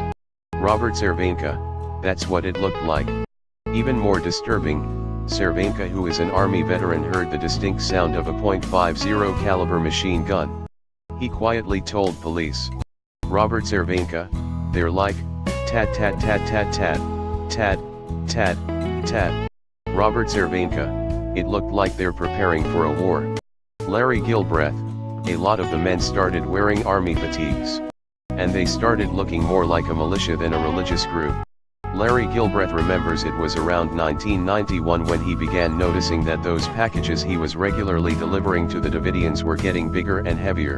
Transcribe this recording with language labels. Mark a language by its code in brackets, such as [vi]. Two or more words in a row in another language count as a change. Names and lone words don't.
[en] Robert Cervenka, that's what it looked like. Even more disturbing, Cervenka, who is an Army veteran, heard the distinct sound of a .50 caliber machine gun. He quietly told police. Robert Cervenka, they're like, tat tat tat tat tat, tat, tat, tat. Robert Cervenka, it looked like they're preparing for a war. Larry Gilbreath, a lot of the men started wearing army fatigues. And they started looking more like a militia than a religious group. Larry Gilbreath remembers it was around 1991 when he began noticing that those packages he was regularly delivering to the Davidians were getting bigger and heavier.